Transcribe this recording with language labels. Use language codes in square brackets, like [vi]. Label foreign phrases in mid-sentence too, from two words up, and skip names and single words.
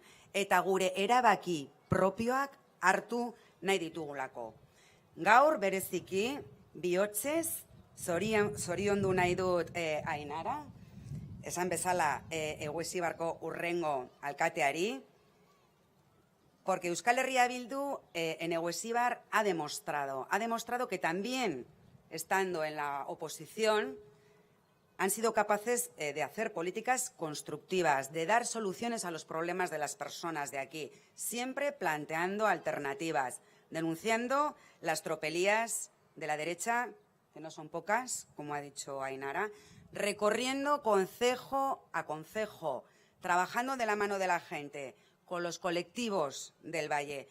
[eu] Eta gure erabaki propioak hartu nahi ditugulako. Gaur bereziki, bihotzez, zoriondu nahi dut Ainara, esan bezala Eguesibarko hurrengo alkateari, [es] porque Euskal Herria Bildu en Eguesibar ha demostrado que también, estando en la oposición, han sido capaces de hacer políticas constructivas, de dar soluciones a los problemas de las personas de aquí, siempre planteando alternativas, denunciando las tropelías de la derecha, que no son pocas, como ha dicho Ainara, recorriendo concejo a concejo, trabajando de la mano de la gente, con los colectivos del Valle.